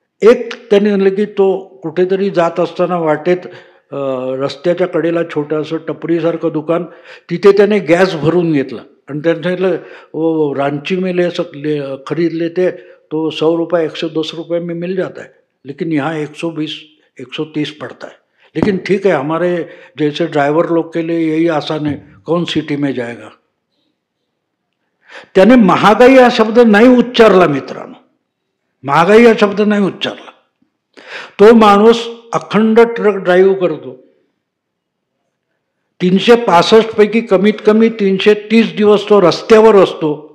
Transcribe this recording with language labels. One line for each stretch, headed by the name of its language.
Marathi: एक त्याने म्हणलं की तो कुठेतरी जात असताना वाटेत रस्त्याच्या कडेला छोटंसं टपरीसारखं दुकान, तिथे त्याने गॅस भरून घेतला आणि त्याने सांगितलं
Hindi: रांची में खरीद लेते तो 100 रुपये 110 रुपये में मिल जाता है, लेकिन यहाँ 120-130 पड़ता है. लेकिन ठीक है, हमारे जैसे ड्राइवर लोग के लिए यही आसान है, कौन सिटी में जाएगा.
Marathi: त्याने महागाई हा शब्द नाही उच्चारला मित्रांनो, महागाई हा शब्द नाही उच्चारला. तो माणूस अखंड ट्रक ड्राईव्ह करतो. 365 पैकी कमीत कमी 330 दिवस तो रस्त्यावर असतो.